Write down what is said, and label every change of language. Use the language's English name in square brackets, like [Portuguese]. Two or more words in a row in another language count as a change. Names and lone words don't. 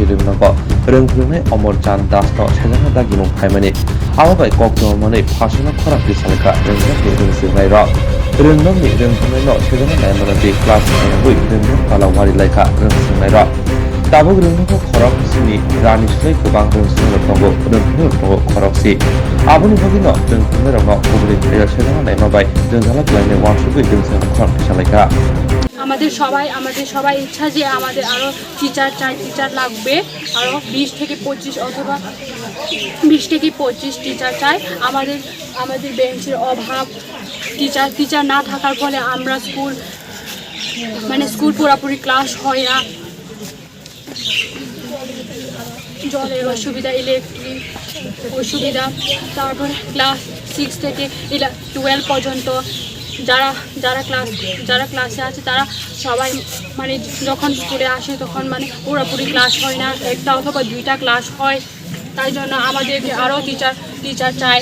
[Kok Borok] rimnago Rungpurno Omor Chan Das no sejana dagimung phaimani ababai koknomani phasana khorap bisaleka rungstirnai ro Rungnomni Rungpurno sejana naimanati class 9 rungnom talawari lekha rungstirnai ro Tabuk rungno khorok sini rani slai kubang rungstirnai tongo rungpurno khoroksi Aboni bagino rungpurno rongno gubuni thayo sejana naimabai rungjalak laine wansugui rungstirnai khorok bisaleka [Bangla] আমাদের সবাই ইচ্ছা যে আমাদের আরো টিচার লাগবে আরো 20 থেকে 25 অথবা 20 থেকে 25 টিচার চাই আমাদের বেঞ্চের অভাব টিচার না থাকার ফলে আমরা স্কুল পুরোপুরি ক্লাস হয় না জলের অসুবিধা ইলেকট্রিক অসুবিধা তারপর ক্লাস 6 থেকে 12 পর্যন্ত যারা ক্লাসে আছে তারা সবাই মানে যখন স্কুলে আসে তখন মানে পুরোপুরি ক্লাস হয় না একটা অথবা দুইটা ক্লাস হয় তাই জন্য আমাদেরকে আরও টিচার চাই